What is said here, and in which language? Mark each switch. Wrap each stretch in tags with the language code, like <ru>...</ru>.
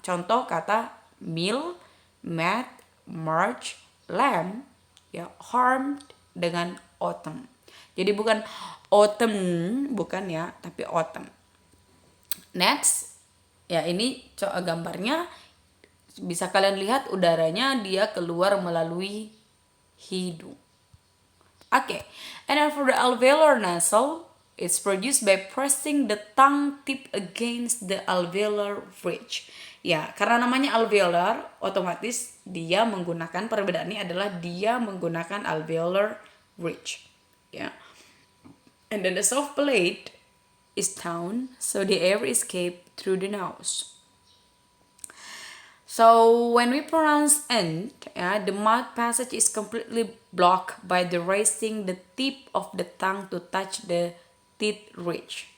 <id>Contoh kata meal, mat, march, lamb, ya, harmed dengan autumn. Jadi bukan autumn, bukan, ya, tapi autumn. Next, ya, ini gambarnya bisa kalian lihat udaranya dia keluar melalui hidung.</id> <en>Okay, and then for the alveolar nasal, it's produced by pressing the tongue tip against the alveolar ridge.</en> <id>Ya, karena namanya alveolar, otomatis dia menggunakan, perbedaannya adalah dia menggunakan alveolar ridge.</id> <en>Ya, and then the soft plate is down, so the air escape through the nose. So when we pronounce end, the mouth passage is completely blocked by the raising the tip of the tongue to touch the teeth ridge.</en>